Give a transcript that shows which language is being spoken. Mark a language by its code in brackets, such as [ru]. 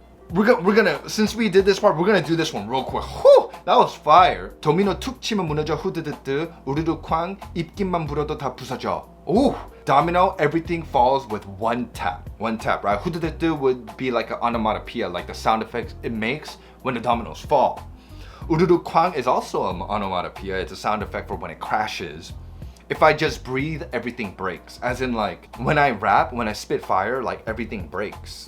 [en] we're gonna since we did this part, we're gonna do this one real quick. Whew, that was fire. [ko] 도미노 툭 치면 무너져 후드드드 우르르 쾅 입김만 불어도 다 부서져. [en] Ooh, domino, everything falls with one tap. One tap, right? 후드드드 would be like an onomatopoeia, like the sound effects it makes when the dominoes fall. 우르르 쾅 is also an onomatopoeia. It's a sound effect for when it crashes. If I just breathe, everything breaks. As in, like, when I rap, when I spit fire, like, everything breaks.